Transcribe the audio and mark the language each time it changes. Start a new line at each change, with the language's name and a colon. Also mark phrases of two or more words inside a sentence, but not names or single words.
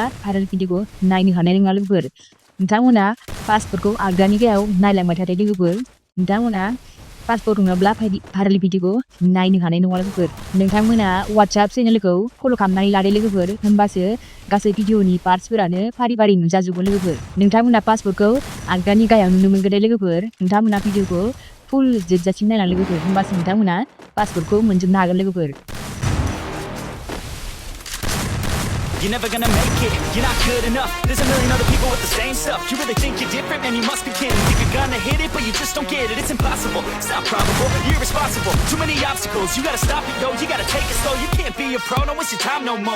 Bodo: भाइराल भिडिअखौ नायनो हानाय नङा लोगोफोर नोंथांमोना पासवर्डखौ आगदानि गाहायाव नायलांबाय थादो लोगोफोर नोंथांमोना पासवर्ड नङाब्ला भाइराल भिडिअखौ नायनो हानाय नङा लोगोफोर नोंथांमोना WhatsApp चेनेलखौ फल' खालामनानै लादो लोगोफोर होमबासो गासै भिडिअनि पार्ट्सफोरानो फारि फारि नुजाजोबगोन लोगोफोर नोंथांमोना पासवर्डखौ आगदानि गाहायाव नुनो मोनगोन दे लोगोफोर नोंथांमोना भिडिअखौ फुल जोबजासिम नायना लोगोफोर होमबासो नोंथांमोना पासवर्डखौ मोनजोबनो हागोन लोगोफोर
English: You're never gonna make it, you're not good enough. There's a million other people with the same stuff. You really think you're different, man, you must be kidding. Think you're gonna hit it, but you just don't get it. It's impossible, it's not probable, you're irresponsible. Too many obstacles, you gotta stop it, yo. You gotta take it slow, you can't be a pro, don't waste your time no more.